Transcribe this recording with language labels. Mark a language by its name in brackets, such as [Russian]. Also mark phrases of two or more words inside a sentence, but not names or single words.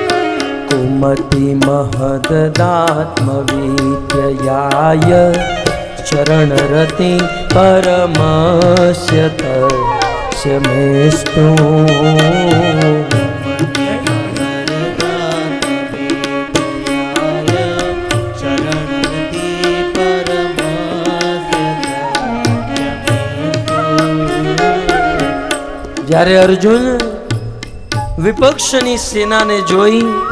[Sanskrit] કુમતિ મહદાત્મવિદ્યયાય चरणरति परमस्य तस्य मेस्तु [Gujarati] જ્યારે અર્જુન વિપક્ષની સેનાને જોઈ